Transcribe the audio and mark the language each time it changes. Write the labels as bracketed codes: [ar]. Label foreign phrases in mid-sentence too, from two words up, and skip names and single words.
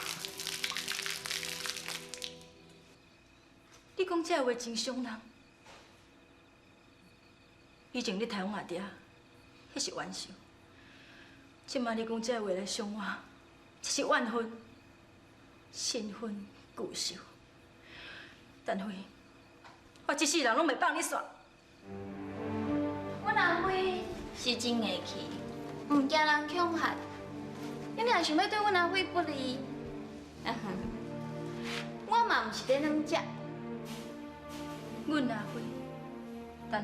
[nan] 你讲这话真伤人。以前你杀阮阿爹，迄是冤仇；即摆你讲这话来伤我，这是怨恨，新婚旧仇。但是，我一世人拢袂放你煞。阮阿辉是真硬气，唔惊人恐吓。你若想要对阮阿辉不利，我嘛唔是在软食。阮阿辉，但是